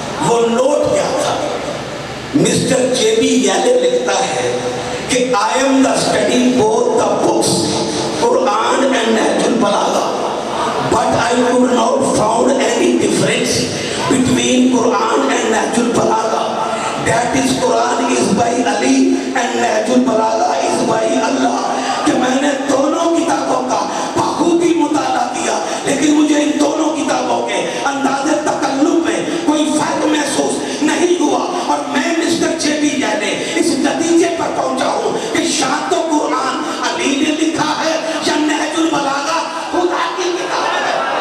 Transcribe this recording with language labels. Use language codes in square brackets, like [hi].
[ur] وہ نوٹ کیا تھا؟ مسٹر جے بی ییلن لکھتا ہے [en] کہ I am the study both the books, Quran and Nahjul Balagha, but I could not found any difference between Quran and Nahjul Balagha. That is, Quran is by Ali and Nahjul Balagha is by Allah. [ur] کہ میں نے دونوں کتابوں کا بخوبی مطالعہ کیا، لیکن مجھے ان دونوں کتابوں کے انداز تکلم میں کوئی فرق محسوس نہیں ہوا، اور میں مسٹر جے بی جینے اس نتیجے پر پہنچا ہوں کہ شاید تو قرآن علی نے لکھا ہے یا نہج البلاغہ خدا کی کتاب ہے۔